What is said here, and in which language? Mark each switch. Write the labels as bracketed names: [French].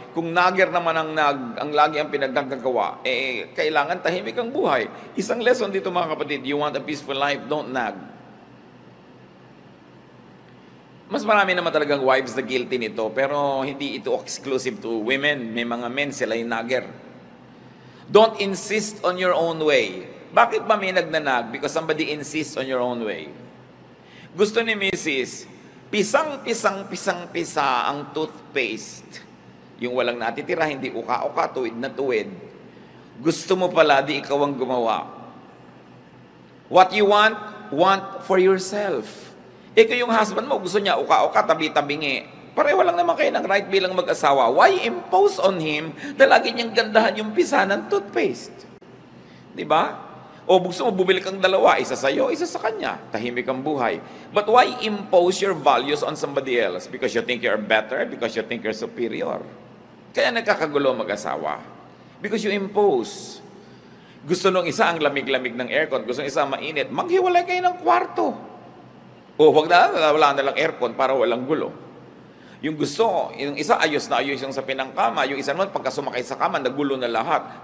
[Filipino] Kung nagger naman ang lagi ang pinaggagawa, kailangan tahimik ang buhay. Isang lesson dito mga kapatid, [English] you want a peaceful life, don't nag. [Filipino] Mas marami naman talagang wives na guilty nito, pero hindi ito [English] exclusive to women. [Filipino] May mga men, sila yung nagger. [English] Don't insist on your own way. [Filipino] Bakit ba may nagnanag? [English] Because somebody insists on your own way. [Filipino] Gusto ni Mrs. Pisang-pisa ang toothpaste. Yung walang natitira, hindi uka-uka, tuwid na tuwid. Gusto mo pala, di ikaw ang gumawa. [English] What you want for yourself. [Filipino] Kung yung husband mo, gusto niya uka-uka, tabi-tabingi. Pareho lang naman kayo ng right bilang mag-asawa. [English] Why impose on him [Filipino] na lagi niyang gandahan yung pisa ng toothpaste? Diba? O gusto mo, bumili kang dalawa, isa sa'yo, isa sa kanya. Tahimik ang buhay. [English] But why impose your values on somebody else? Because you think you're better? Because you think you're superior? [Filipino] Kaya nagkakagulo mag-asawa. [English] Because you impose. [Filipino] Gusto nung isa ang lamig-lamig ng aircon, gusto nung isa mainit, maghiwalay kayo ng kwarto. O wag na, wala na lang aircon para walang gulo. Yung gusto, yung isa ayos na ayos yung sa pinangkama, yung isa naman pagka sumakay sa kama, nagulo na lahat.